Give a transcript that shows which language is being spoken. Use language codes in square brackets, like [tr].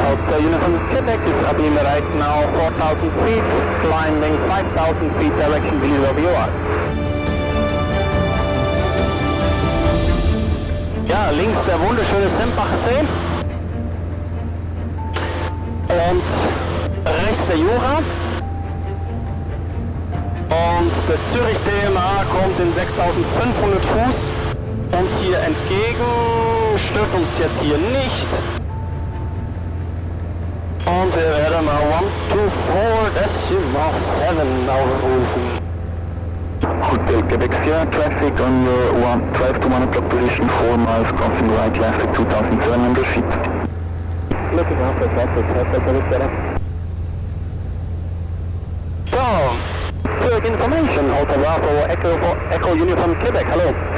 [en] The Uniform Quebec is abeam right now 4,000 feet, climbing 5,000 feet direction below VOA. [de] Ja, links der wunderschöne Sempacher See und rechts der Jura. Und der Zürich DMA kommt in 6.500 Fuß uns hier entgegen, stört uns jetzt hier nicht. Und wir werden mal 124.7 aufrufen. [en] Hotel Quebec Sierra traffic on your 12 to 1 o'clock position, 4 miles crossing right left at 2,700 feet. Looking after traffic, Quebec Sierra. So, quick information, Hotel Bravo Echo Uniform Quebec, hello.